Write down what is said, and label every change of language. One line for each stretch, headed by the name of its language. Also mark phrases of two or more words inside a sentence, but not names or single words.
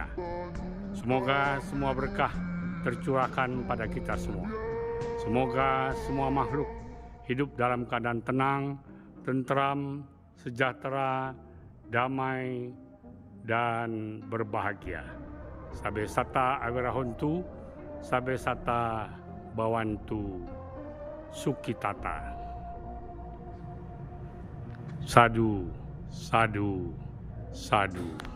Indonesian: Semoga semua berkah tercurahkan pada kita semua. Semoga semua makhluk hidup dalam keadaan tenang, tentram, sejahtera, damai, dan berbahagia.
Pali: Sabe sata awirahontu, sabe sata bawantu sukitata. Sadu, sadu, sadu.